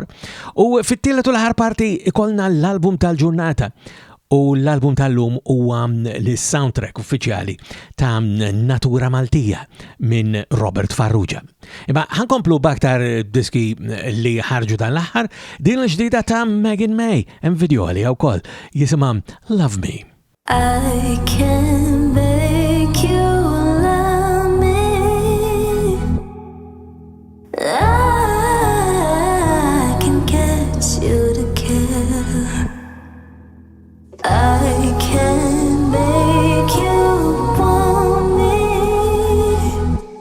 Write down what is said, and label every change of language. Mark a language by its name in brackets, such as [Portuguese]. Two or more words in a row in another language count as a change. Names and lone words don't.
[Maltese] U fit-tielet u l-aħħar parti ikollna l-album tal-ġurnata u l-album tal-lum huwa l-soundtrack uffiċjali ta' Natura Maltija minn Robert Farrugia. Imma ħankomplu b'aktar diski li ħarġu dan l-aħħar, din l-ġdida ta' Megan May, hemm video li wkoll jisimha Love Me. [English] I can make you love me. I can get you to care. I can make you want me.